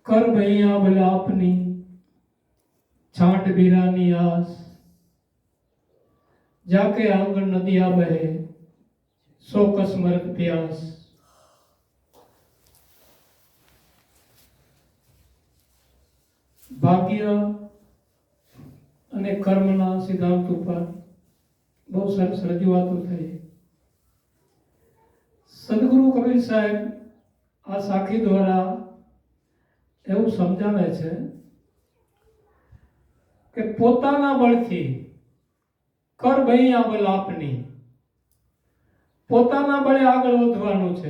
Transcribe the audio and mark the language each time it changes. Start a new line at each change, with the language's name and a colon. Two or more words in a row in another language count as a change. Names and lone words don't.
Hindi: कर भैया भला अपनी छांट बीरानी आस, जाके आंगन नदिया बहे सो कसमरत प्यास।
Gujarati: ભાગ્ય અને કર્મના સિદ્ધાંત ઉપર બહુ સરસ રજૂઆતો થઈ. સદગુરુ કબીર સાહેબ આ સાખી દ્વારા એવું સમજાવે છે કે પોતાના બળથી
Hindi: कर भैया बल आपनी,
Gujarati: પોતાના બળે આગળ વધવાનું છે.